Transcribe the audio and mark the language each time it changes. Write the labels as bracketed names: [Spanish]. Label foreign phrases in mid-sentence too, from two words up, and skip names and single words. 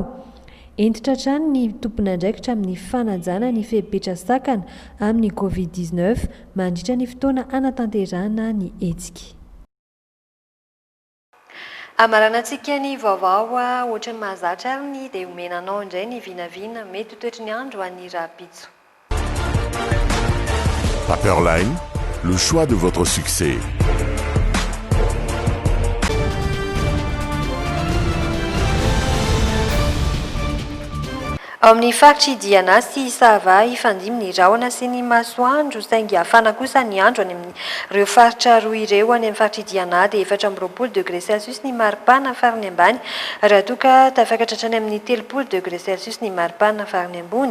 [Malagasy] Entitra trano ny tompon'andraikitra amin'ny fanajana ny fepetra-sakana amin'ny Covid-19 mandritra ny fotoana anatanterahana ny hetsika. Amaranantsika ny vaovao ohatran'ny mahazatra ny dia omenanao indray ny vinavina mety toetry ny andro an'ny rapitso. [French] Paperline, le choix de votre succès. [Malagasy] Ao amin'ny faritry Diana sy Sava ifandimby ny rahona sy ny masoandro saingy hafana kosa ny andro any amin'ireo faritra roa ireo any amin'ny faritry Diana dia 24 [French] degré Celsius [Malagasy] ny maripana farany ambany raha toa ka tafakatra hatrany amin'ny 30 [French] degré Celsius [Malagasy] ny maripana farany ambony.